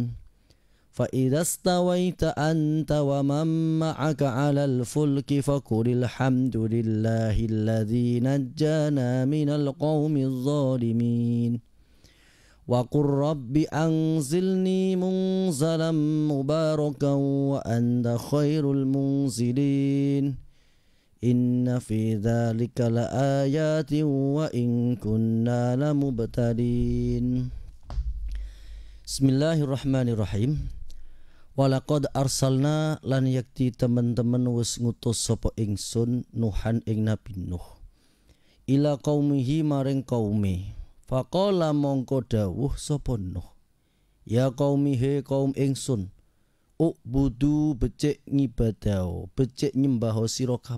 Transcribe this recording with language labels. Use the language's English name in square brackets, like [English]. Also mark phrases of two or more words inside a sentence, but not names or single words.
[Arabic] فإذا استويت أنت ومن معك على الفلك فقل الحمد لله الذي نجانا من القوم الظالمين وقل رب أنزلني منزلا مباركا وأنت خير المنزلين إن في ذلك لآيات وإن كنا لمبتلين. Bismillahirrahmanirrahim. ولقد أرسلنا [Javanese] lan yakti teman-teman wis ngutus sapa ingsun Nuhan ing Nabi Nuh [Arabic] إلى قومه [Javanese] maring kaume. Faqala mongko dawuh sapa Nuh, [Arabic] يا قوم [Javanese] he kaum ingsun, ubudu becik ngibadaho, becik nyembah sira kabeh.